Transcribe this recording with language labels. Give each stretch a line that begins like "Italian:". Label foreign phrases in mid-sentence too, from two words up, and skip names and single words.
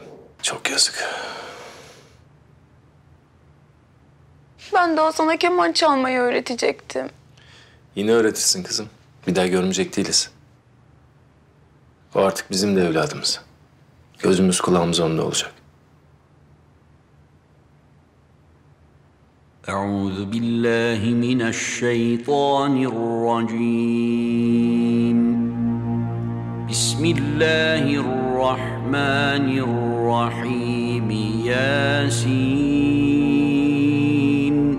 Turkish: Çok yazık. Ben daha sana keman çalmayı öğretecektim. Yine öğretirsin kızım. Bir daha görmeyecek değiliz. O artık bizim de evladımız. Gözümüz kulağımız onda olacak.
Arabic: أعوذ بالله من الشيطان الرجيم بسم الله الرحمن الرحيم ياسين